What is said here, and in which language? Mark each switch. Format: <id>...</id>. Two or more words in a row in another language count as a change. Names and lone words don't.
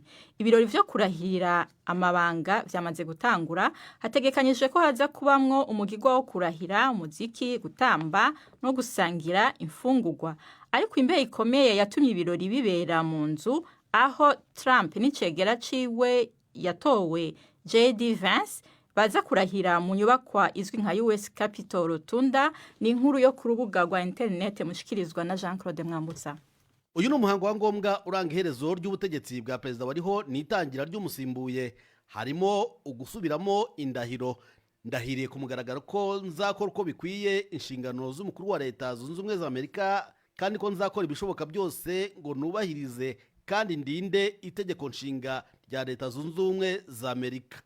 <rn>Ibirori vyo kurahirira amabanga vyamaze gutangura, hategekanyije ko haza kubamwo umugirwa wo kurahira, umuziki, gutamba no gusangira imfungurwa. Ariko imbeho ikomeye yatumye ibirori bibera mu nzu aho Trump n'icegera ciwe yatowe J.D. Vance baza kurahira mu nyubakwa izwi nka US Capitol Rotunda. Ni inkuru yo ku rubuga rwa internet mushikirizwa na Jean-Claude Mwambutsa.</rn> <rw>Uyu ni umuhango wa ngombwa uranga iherezo ry'ubutegetsi bwa perezida wariho n'itangira ry'umusimbuye. Harimo ugusubiramo indahiro. Ndahiriye ku mugaragaro ko nzakora uko bikwiye inshingano z'umukuru wa Leta Zunze Ubumwe za Amerika, kandi ko nzakora ibishoboka byose ngo nubahirize kandi ndinde itegeko nshinga rya Leta Zunze Ubumwe za Amerika.</rw>